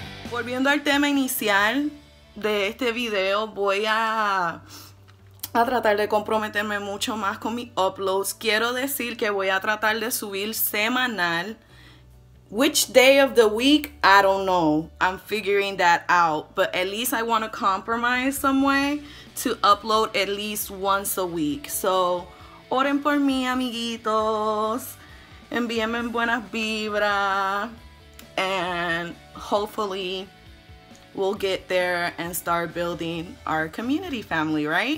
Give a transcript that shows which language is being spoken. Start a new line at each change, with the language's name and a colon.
Spanish: Volviendo al tema inicial de este video, voy a tratar de comprometerme mucho más con mis uploads. Quiero decir que voy a tratar de subir semanal.
English: Which day of the week, I don't know. I'm figuring that out. But at least I want to compromise some way to upload at least once a week.
Spanish: So, oren por mí, amiguitos. Envíenme buenas vibras.
English: And hopefully we'll get there and start building our community family, right?